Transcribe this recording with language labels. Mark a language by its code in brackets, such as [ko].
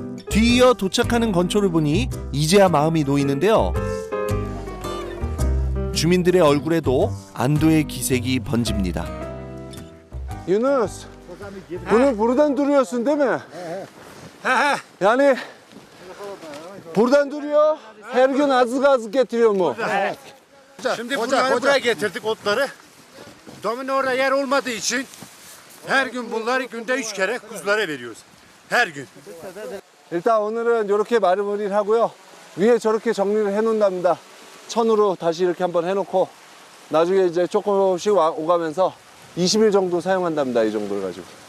[ko] 뒤이어 도착하는 건초를 보니 이제야 마음이 놓이는데요. 주민들의 얼굴에도 안도의 기색이 번집니다. [tr] Yunus, bunu buradan duruyorsun değil mi? Yani buradan duruyor, her gün azık azık getiriyor mu? Şimdi buraya getirdik otları. Domino orada yer olmadığı için her gün bunları günde 3 kere kuzulara veriyoruz. Her gün. [ko] 일단 오늘은 이렇게 마무리를 하고요. 위에 저렇게 정리를 해놓는답니다. 천으로 다시 이렇게 한번 해놓고 나중에 이제 조금씩 오가면서 20일 정도 사용한답니다. 이 정도를 가지고.